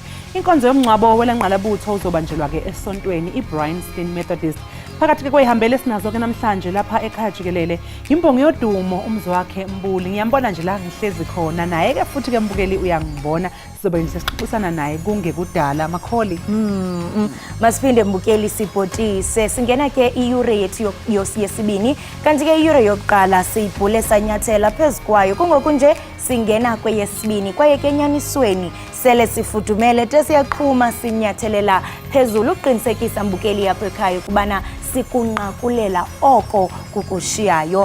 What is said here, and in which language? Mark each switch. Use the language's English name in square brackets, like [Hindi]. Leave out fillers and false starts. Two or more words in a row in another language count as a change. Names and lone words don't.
[Zulu] Inkonzo yomngcwabo welanqalabutho uzobanjelwa ke esontweni iBryanston Methodist. Phakathi ke kwehambele esinazo ke namhlanje lapha ekhaya Jikelele imbongi yodumo umzi wakhe Mbuli. Ngiyambona nje la ngihlezi khona naye ke futhi ke Mbukeli uyangibona sizobe sixoxisana naye kungekudala Makholi. [Xhosa] Masiphinde Mbukeli sibhotise singena ke iyure yethu yesibini kanti ke iyure yokuqala siyibhule sanyathela phezukwayo kungokunje singena kweyesibini kwaye ke enyanisweni sele sifudumele tesiyaqhuma sinyathelela phezulu uqinisekisa Mbukeli yapho ekhaya kubana sikunqakulela oko kukushiyayo.